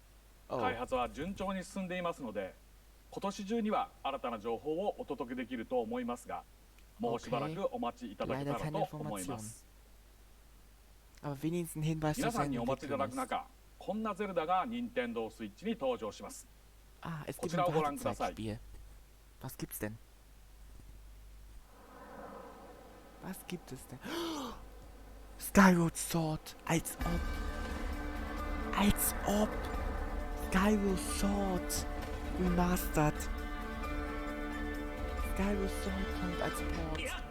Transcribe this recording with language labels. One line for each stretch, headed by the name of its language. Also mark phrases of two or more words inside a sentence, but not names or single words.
Japanese: 開発は順調に進んでいますので、今年中には新たな情報をお届けできると思いますが、もうしばらくお待ちいただけたらと思います。
German: Aber wenigstens ein Hinweis
Japanese: 皆
German: zu
Japanese: さんに
German: seinen
Japanese: お待ちいただく
German: Entwicklern.
Japanese: 中、こんなゼルダが任天堂スイッチに登場します。
German: Ah, es
Japanese: こ
German: gibt
Japanese: ちら
German: ein
Japanese: をご覧ください。
German: Wartezeitspiel. Was gibt's denn? Was gibt es denn? Skyward Sword. Als ob. Als ob. Skyward Sword. Remastered. Skyward Sword kommt als Port.